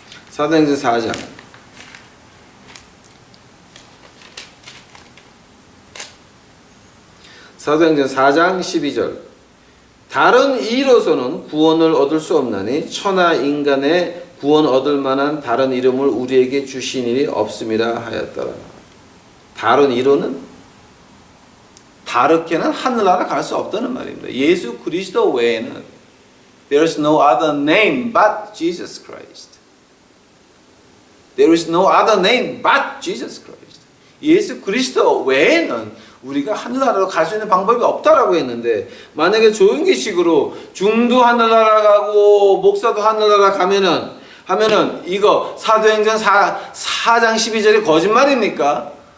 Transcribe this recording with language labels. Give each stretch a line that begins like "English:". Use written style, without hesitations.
Korean: 사도행전 4장 사도행전 4장 12절 다른 이로서는 구원을 얻을 수 없나니 천하 인간의 구원 얻을 만한 다른 이름을 우리에게 주신 일이 없음이라 하였더라. 다른 이로는 다르게는 하늘나라 갈 수 없다는 말입니다. 예수 그리스도 외에는
English: There is no other name but Jesus Christ. There is no other name but Jesus Christ.
Korean: 예수 그리스도 외에는 우리가 하늘나라로 갈 수 있는 방법이 없다라고 했는데 만약에 조용기식으로 중도 하늘나라 가고 목사도 하늘나라 하면은 이거 사도행전 4장 12절이 거짓말입니까?